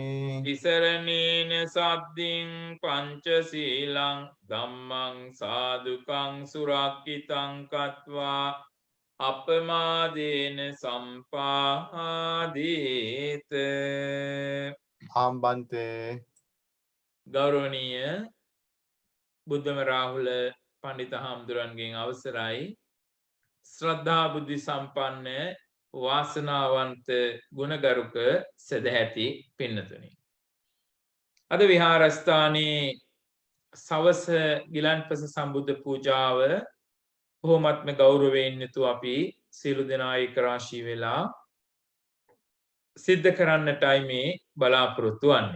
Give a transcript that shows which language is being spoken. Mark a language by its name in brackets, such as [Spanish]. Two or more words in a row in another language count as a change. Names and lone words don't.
[Pali] තිසරණේන සද්දින් පංචශීලං ධම්මං සාදුකං සුරක්ඛිතං කତ୍වා අපමාදේන සම්පාදීත. ආම්බන්තේ [Sinhala] ගෞරවනීය බුද්ධම රාහුල පණ්ඩිත හාමුදුරන්ගෙන් අවසරයි. ශ්‍රද්ධා බුද්ධ සම්පන්න වාසනාවන්ත ගුණගරුක සදැහැති පින්නතුනි. අද විහාරස්ථානයේ සවස ගිලන්පස සම්බුද්ධ පූජාව බොහොමත්ම ගෞරවයෙන් යුතුව අපි සියලු දෙනා එක් රාශී වෙලා සිද්ධ කරන්නටයි මේ බලාපොරොත්තු වන්නේ.